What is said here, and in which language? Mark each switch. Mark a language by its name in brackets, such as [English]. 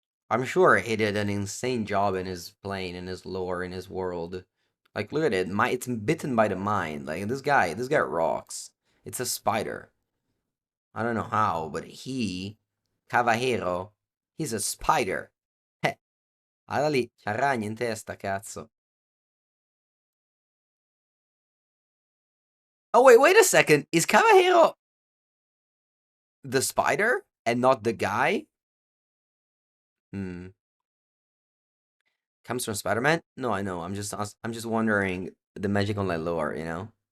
[English] I'm sure he did an insane job in his plane, in his lore, in his world. Like, look at it. It's bitten by the mind. Like, this guy rocks. It's a spider. I don't know how, but Cavallero, he's a spider. [Italian] Heh, alla lì, c'ha ragno in testa, cazzo. [English] Oh, wait a second. Is Cavallero the spider and not the guy? Hmm. Comes from Spider-Man? No, I know. I'm just wondering the Magic Online lore, you know?